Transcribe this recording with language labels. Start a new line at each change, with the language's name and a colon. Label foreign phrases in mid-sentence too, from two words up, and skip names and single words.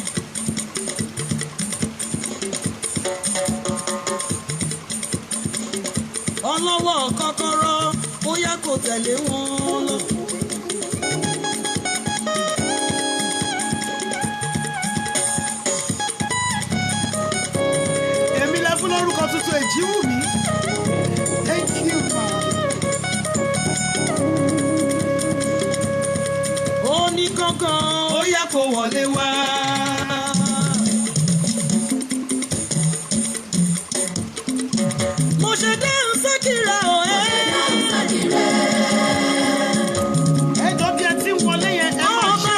Yoruba: Ọlọ́wọ́ kọ́kọ́rọ́ bóyá kò tẹ̀lé wọn lọ. Èmi lẹ fún lórúkọ tuntun Èjìwùmí.
English: Thank you, ma.
Yoruba: Ó ní kankan ó yẹ kó wọlé wá. Mo ṣe dáhùn sákìrà o ẹ́. Ẹjọ́ bí ẹ ti ń wọlé yẹn, ẹ máa ṣe